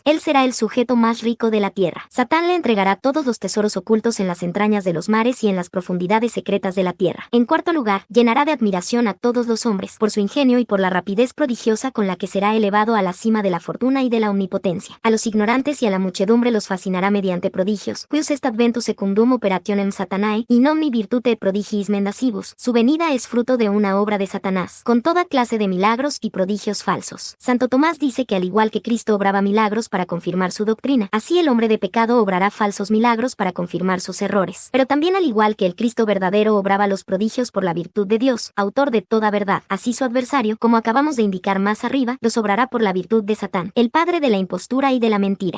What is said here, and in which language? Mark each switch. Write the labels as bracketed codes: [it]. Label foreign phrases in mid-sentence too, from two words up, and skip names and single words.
[es] Él será el sujeto más rico de la tierra. Satán le entregará todos los tesoros ocultos en las entrañas de los mares y en las profundidades secretas de la tierra. En cuarto lugar, llenará de admiración a todos los hombres, por su ingenio y por la rapidez prodigiosa con la que será elevado a la cima de la fortuna y de la omnipotencia. A los ignorantes y a la muchedumbre los fascinará mediante prodigios, [la] cuius est adventus secundum operationem Satanae, in omni virtute et prodigiis mendacibus. [es] Su venida es fruto de una obra de Satanás, con toda clase de milagros y prodigios falsos. Santo Tomás dice que al igual que Cristo obraba milagros para confirmar su doctrina, así el hombre de pecado obrará falsos milagros para confirmar sus errores. Pero también al igual que el Cristo verdadero obraba los prodigios por la virtud de Dios, autor de toda verdad, así su adversario, como acabamos de indicar más arriba, los obrará por la virtud de Satán, el padre de la impostura y de la mentira.